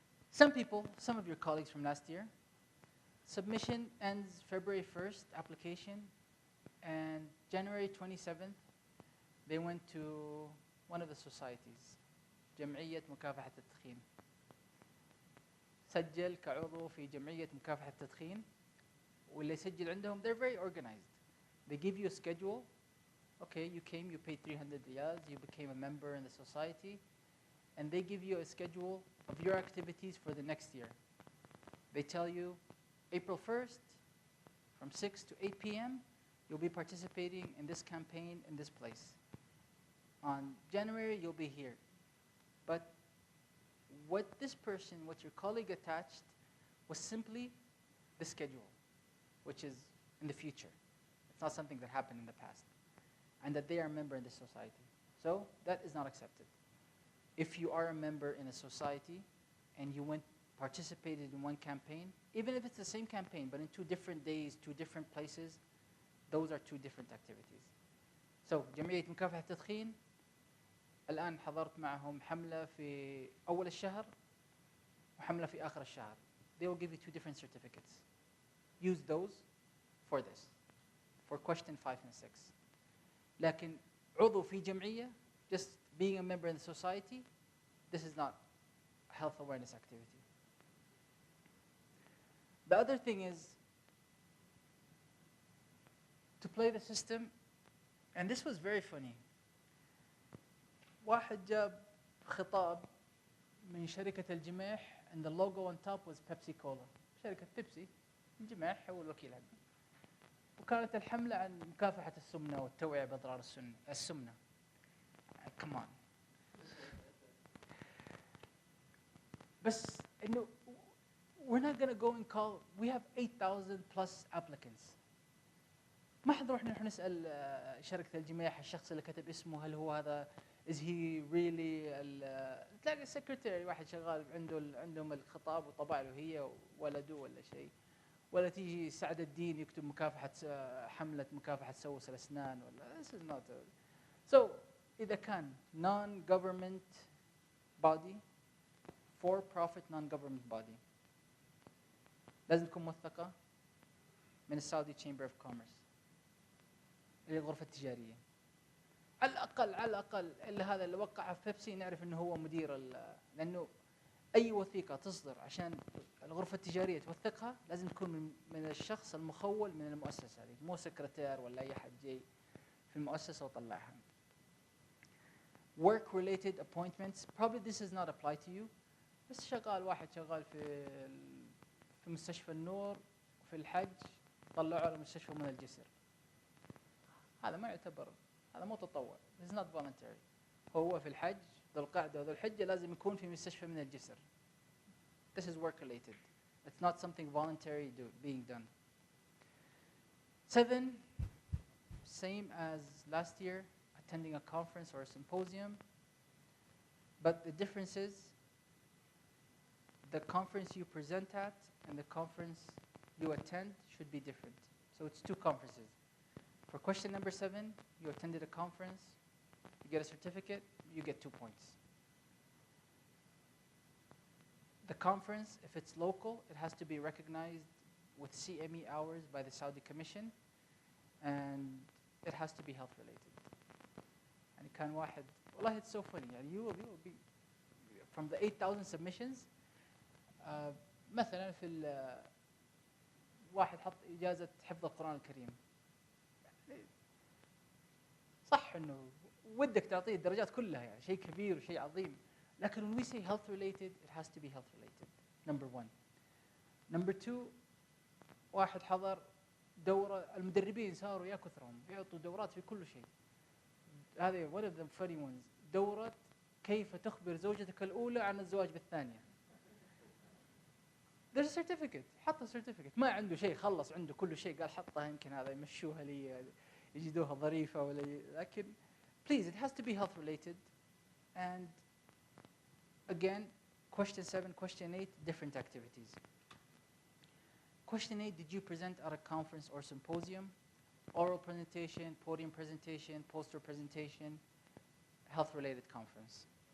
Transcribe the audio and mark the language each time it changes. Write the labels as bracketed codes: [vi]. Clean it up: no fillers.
[en] Some people, some of your colleagues from last year, submission ends February 1st, application, and January 27th, they went to one of the societies, [ar] جمعية مكافحة التدخين. سجل كعضو في جمعية مكافحة التدخين، واللي يسجل عندهم, [en] they're very organized. They give you a schedule. Okay, you came, you paid 300 riyals, you became a member in the society, and they give you a schedule of your activities for the next year. They tell you, April 1st, from 6 to 8 p.m., you'll be participating in this campaign in this place. On January, you'll be here. But what your colleague attached was simply the schedule, which is in the future. It's not something that happened in the past, and that they are a member in the society. So that is not accepted. If you are a member in a society and you participated in one campaign, even if it's the same campaign, but in 2 different days, 2 different places, those are 2 different activities. [ar] So, جمعية مكافحة التدخين, الآن حضرت معهم حملة في أول الشهر وحملة في آخر الشهر. [en] They will give you 2 different certificates. Use those for this, for question 5 and 6. [ar] لكن عضو في جمعية, [en] just being a member in the society, this is not a health awareness activity. The other thing is to play the system, and this was very funny. [ar] واحد جاب خطاب من شركة الجماح [en] and the logo on top was Pepsi Cola. [ar] شركة بيبسي الجماح هو الوكيل حقه. وكانت الحملة عن مكافحة السمنة والتوعية بأضرار السمنة. [en] Come on. [ar] بس إنه [en] we're not going to go and call, we have 8,000 plus applicants. [ar] ما حنروح نحن نسأل شركة الجماح الشخص اللي كتب اسمه هل هو هذا [en] is he really [ar] تلاقي السكرتير واحد شغال عندهم الخطاب وطبع له هي ولده ولا شيء، ولا تيجي سعد الدين يكتب حملة مكافحة تسوس الأسنان ولا [en] this is not so [ar] إذا كان [en] non-government body, for-profit non-government body، [ar] لازم تكون موثقة من [en] السعودي chamber of commerce [ar] اللي الغرفة التجارية. على الأقل على الأقل إلا هذا اللي وقعها في بيبسي نعرف إنه هو مدير لأنه أي وثيقة تصدر عشان الغرفة التجارية توثقها لازم تكون من الشخص المخول من المؤسسة هذه، مو سكرتير ولا أي حد جاي في المؤسسة وطلعها. [en] Work related appointments, probably this does not apply to you. [ar] بس شغال واحد شغال في مستشفى النور في الحج طلعوا على مستشفى من الجسر، هذا ما يعتبر، هذا مو تطوع. [en] This is not voluntary. [ar] هو في الحج ذو القعدة وذو الحجة لازم يكون في مستشفى من الجسر. [en] This is work related. It's not something voluntary being done. 7, same as last year, attending a conference or a symposium. But the difference is the conference you present at and the conference you attend should be different. So it's 2 conferences. For question number 7, you attended a conference, you get a certificate, you get 2 points. The conference, if it's local, it has to be recognized with CME hours by the Saudi Commission, and it has to be health related. [ar] يعني كان واحد والله [en] it's so funny [ar] يعني [en] you will be from the 8,000 submissions [ar] مثلا في واحد حط إجازة حفظ القرآن الكريم. صح إنه ودك تعطيه الدرجات كلها يعني شيء كبير وشيء عظيم، لكن [en] when we say health related [ar] it has to be health related. [en] Number 1. Number 2 [ar] واحد حضر دورة، المدربين صاروا يا كثرهم بيعطوا دورات في كل شيء. هذه [en] one of the funny ones، [ar] دورة كيف تخبر زوجتك الأولى عن الزواج بالثانية. [en] There's a certificate، [ar] حط certificate، ما عنده شيء خلص عنده كل شيء قال حطها يمكن هذا يمشوها لي يجدوها ظريفة ولا لكن [en] please it has to be health related. And again question 7, question 8 different activities. Question 8, did you present at a conference or symposium? Oral presentation, podium presentation, poster presentation, health related conference.